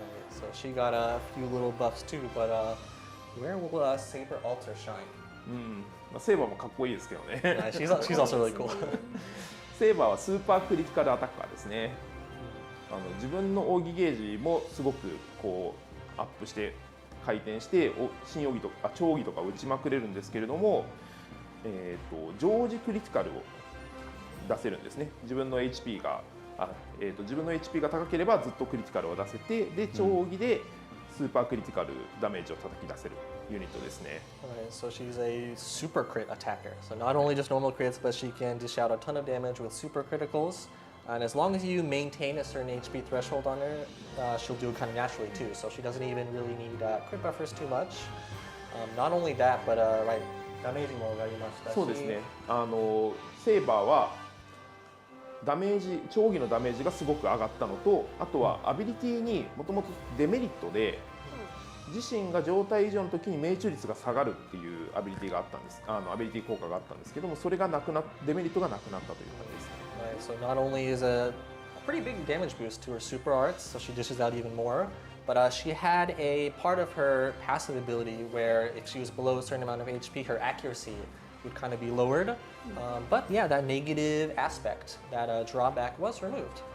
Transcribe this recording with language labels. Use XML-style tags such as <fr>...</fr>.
<en>So she got a few little buffs too, but where will Saber Alter shine?</en> <ja>セーバーもかっこいいですけどね。</ja> <en>She's also really cool.</en> <ja>セーバーはスーパークリティカルアタッカーですね。自分の奥義ゲージもすごくこうアップして回転して新奥義とか超奥義とか打ちまくれるんですけれども、常時クリティカルを出せるんですね。自分の HP が高ければずっとクリティカルを出せて、で超奥義でスーパークリティカルダメージを叩き出せるユニットですね。</ja> <en>Alright, so she's a super crit attacker. So not only just normal crits, but she can dish out a ton of damage with super criticals. And as long as you maintain a certain HP threshold on her, she'll do it kind of naturally too. So she doesn't even really need crit buffers too much. Not only that, but right,</en> <ja>ダメージも上がりましたし。そうですね。セーバーは超奥義のダメージがすごく上がったのと、あとはアビリティにもともとデメリットで、自身が状態以上の時に命中率が下がるっていうアビリティがあったんです。アビリティ効果があったんですけども、それがデメリットがなくなったという感じです。</ja> <en>Right, so not only is a pretty big damage boost to her super arts, so she dishes out even more, but she had a part of her passive ability where if she was below a certain amount of HP, her accuracy would kind of be lowered. But yeah, that negative aspect, that drawback was removed.</en>